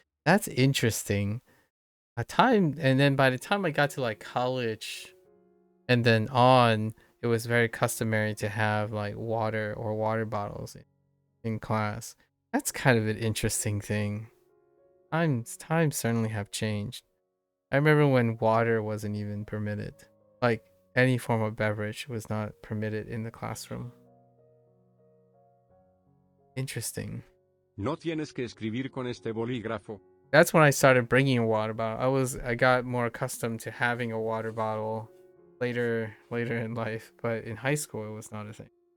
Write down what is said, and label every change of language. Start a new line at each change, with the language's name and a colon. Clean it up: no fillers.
English: That's interesting. And then by the time I got to like college and then on, it was very customary to have like water or water bottles in class. That's kind of an interesting thing. Times certainly have changed. I remember when water wasn't even permitted. Like any form of beverage was not permitted in the classroom. Interesting.
Spanish: No tienes que escribir con este bolígrafo.
English: That's when I started bringing a water bottle. I got more accustomed to having a water bottle later in life, but in high school it was not a thing.